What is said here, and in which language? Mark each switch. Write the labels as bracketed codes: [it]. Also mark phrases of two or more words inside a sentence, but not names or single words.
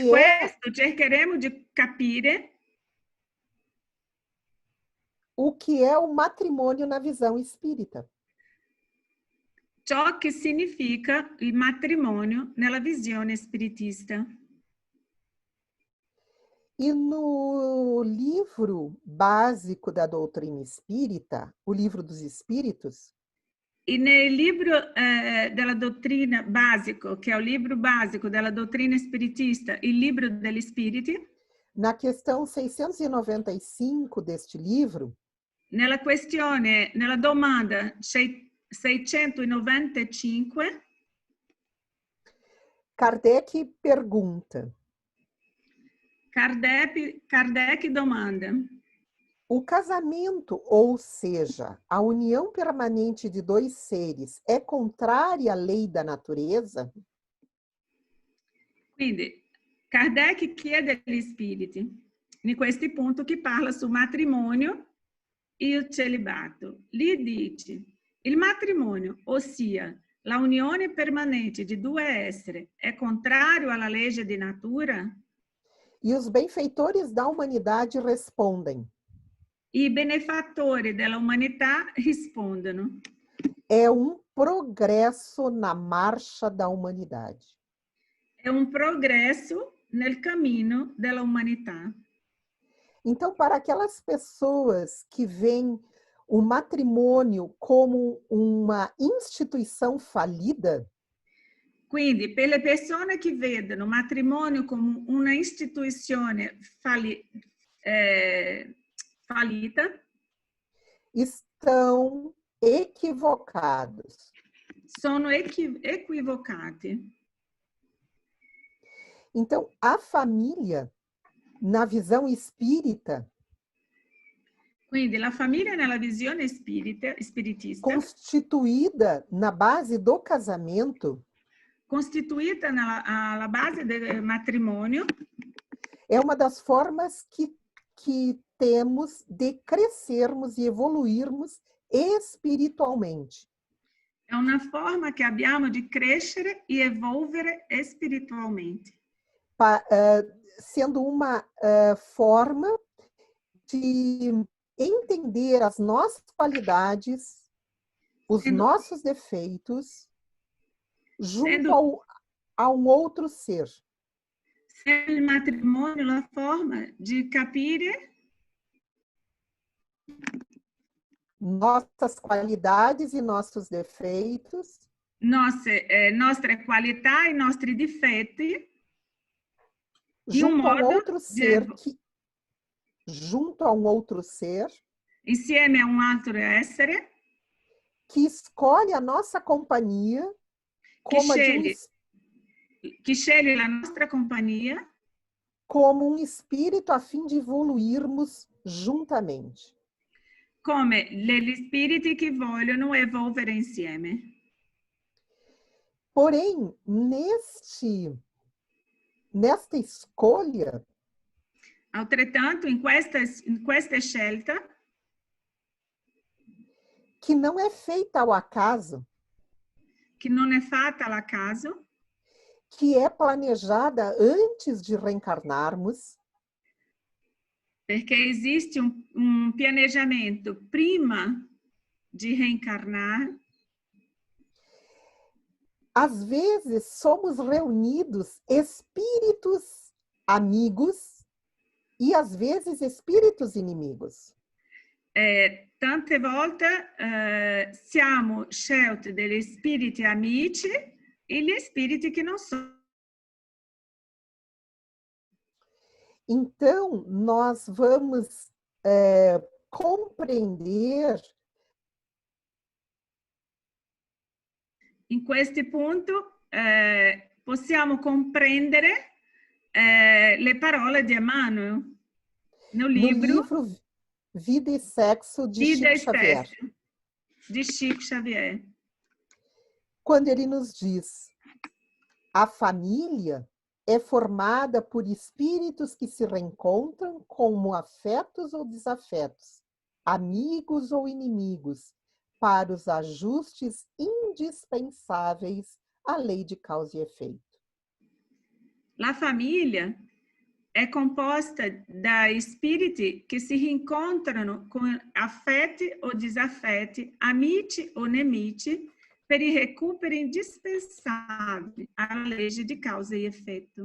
[it] Per questo cercheremo di capire [pt] o que é o matrimônio na visão espírita. [it] ciò che significa il matrimonio nella visione spiritista. [pt] E no livro básico da doutrina espírita, o Livro dos Espíritos, [it] E nel libro della dottrina basico, che è il libro basico della dottrina spiritista, il libro degli spiriti, [pt] na questão 695 deste livro, [it] nella questione, nella domanda 695, [pt] Kardec pergunta: [it] Kardec domanda: [pt] o casamento, ou seja, a união permanente de dois seres, é contrária à lei da natureza? [it] Quindi, Kardec chiede agli spiriti, in questi punti che parla sul matrimonio e il celibato. Lì dice, il matrimonio, ossia la unione permanente di due esseri, è contrario alla legge di natura? [pt] E os benfeitores da humanidade respondem: [it] I benefattori della umanità rispondono: [pt] é progresso na marcha da humanidade. [it] È un progresso nel cammino della umanità. [pt] Então, para aquelas pessoas que veem o matrimônio como uma instituição falida, [it] quindi per le persone che vedono il matrimonio come una istituzione fallita, [pt] estão equivocados. [it] Sono equivocati. [pt] Então, a família, na visão espírita, [it] quindi la famiglia nella visione spiritista, [pt] constituída na base do casamento, [it] costituita alla base del matrimonio, [pt] é uma das formas que temos de crescermos e evoluirmos espiritualmente. [it] È una forma che abbiamo di crescere e evolvere spiritualmente. [pt] Sendo uma forma de entender as nossas qualidades, os nossos defeitos, junto a um outro ser. [it] Sendo il matrimonio la forma di capire [pt] nossas qualidades e nossos defeitos, [it] nostre qualità e nostri difetti de [pt] junto a um modo outro ser junto a um outro ser [it] insieme a un altro essere [pt] que escolhe a nossa companhia [it] che [pt] como a de [it] sceglie la nostra compagnia [pt] como um espírito a fim de evoluirmos juntamente. [it] come gli spiriti che vogliono evolvere insieme. [pt] Porém, nesta escolha, [it] Altrettanto, in questa scelta, [pt] que não é feita ao acaso, [it] che non è fatta al caso, [pt] que é planejada antes de reencarnarmos, [it] perché esiste un pianeggiamento prima di reencarnar. [pt] Às vezes somos reunidos espíritos amigos e às vezes espíritos inimigos. [it] Tante volte siamo scelti degli spiriti amici e gli spiriti che non sono. [pt] Então, nós vamos compreender. [it] In questo punto possiamo comprendere le parole di Emmanuel [pt] no livro Vida e Sexo de Vida Chico Xavier. De Chico Xavier. Quando ele nos diz: a família é formada por espíritos que se reencontram como afetos ou desafetos, amigos ou inimigos, para os ajustes indispensáveis à lei de causa e efeito. [it] La famiglia è composta da spiriti che si rincontrano con affetti o disaffetti, amici o nemici, per i recuperi [pt] indispensáveis à lei de causa e efeito.